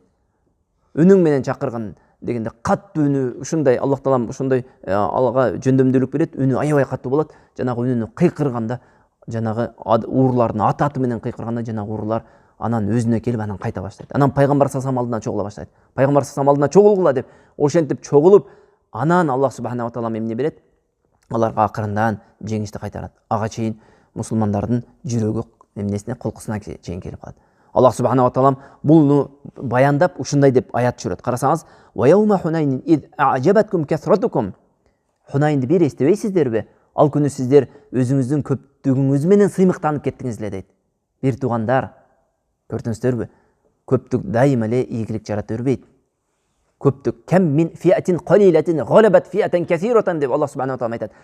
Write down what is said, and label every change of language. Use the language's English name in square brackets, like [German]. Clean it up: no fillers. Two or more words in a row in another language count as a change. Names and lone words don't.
[Kyrgyz] Үнүң менен чакыргын дегенде каттуу үнү, ушундай Аллах Таалам ошондой алга жөндөмдүүлүк берет, үнү аябай каттуу болот. Жанагы үнүнү кыйкырганда, жанагы уурлардын аты менен кыйкырганда жанагы уурлар анан өзүнө келип анан кайта баштайт. Анан пайгамбар [Arabic] صلى الله عليه وسلم [Kyrgyz] алдына чогула баштайт. Пайгамбар [Arabic] صلى الله عليه وسلم [Kyrgyz] алдына чогулгула деп, ошентип чогулуп, анан Аллах [Arabic] سبحانه وتعالى [Kyrgyz] эмне берет? Аларга акырындан жеңишти кайтарат. Ага чейин мусулмандардын жүрөгү эмнесине, кулкусуна чейин келип калат. Аллах [Arabic] سبحانه وتعالى [Kyrgyz] бұны баяндап ушундай деп аят жүрөт. Карасаңыз, [Arabic] "ويوم حنين إذ أعجبتكم كثرتكم". [Kyrgyz] Хунайнды бир эстебейсиздерби? Ал күнү сиздер өзүңүздүн көптүгүңүз менен сыймыктанып кеттиңиздер дейт. Бир туугандар, көрдүңүздөрбү? Көптүк дайыма эле ийгилик жарата бербейт. [Arabic] Көптүк كم من فئة قليلة غلبت فئة كثيرة деп Аллах سبحانه وتعالى айтат.